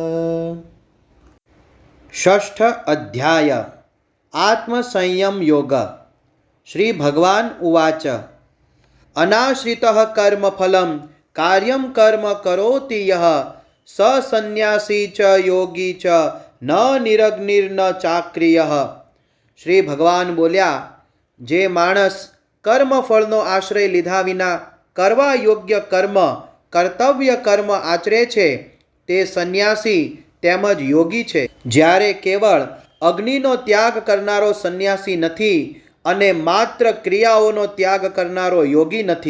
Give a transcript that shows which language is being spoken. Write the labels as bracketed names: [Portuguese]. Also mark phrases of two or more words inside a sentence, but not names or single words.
[Sanskrit] षष्ठ अध्याय आत्मसंयम योग। श्री भगवान उवाच अनाश्रितः कर्मफलं कार्यं कर्म करोति यः स संन्यासी च योगी च न निरग्निर्न चाक्रियः। [Gujarati] શ્રી ભગવાન બોલ્યા, જે માણસ કર્મફળનો આશ્રય લીધા વિના કરવા યોગ્ય કર્મ કર્તવ્ય કર્મ આચરે છે તે સંન્યાસી તેમજ યોગી છે, જ્યારે કેવળ અગ્નિનો ત્યાગ કરનારો સંન્યાસી નથી અને માત્ર ક્રિયાઓનો ત્યાગ કરનારો યોગી નથી.